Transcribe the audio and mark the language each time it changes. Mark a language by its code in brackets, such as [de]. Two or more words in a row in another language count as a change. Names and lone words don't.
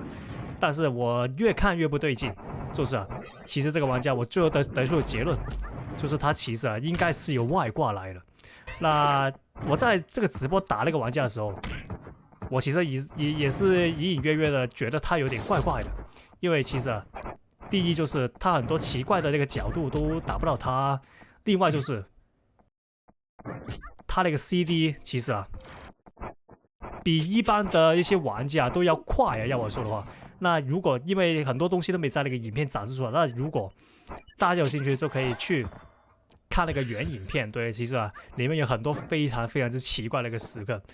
[zh] 但是我越看越不對勁，就是其實這個玩家我最後得出的結論，就是他其實應該是有外掛來的。那我在這個直播打那個玩家的時候，我其實也是隱隱約約的覺得他有點怪怪的，因為其實第一就是他很多奇怪的那個角度都打不到他，另外就是他那個 CD 其實比一般的一些玩家都要快啊，要我說的話。那如果因為很多東西都沒在那個影片展示出來，那如果大家有興趣就可以去看那個原影片，對，其實裡面有很多非常非常之奇怪的一個時刻。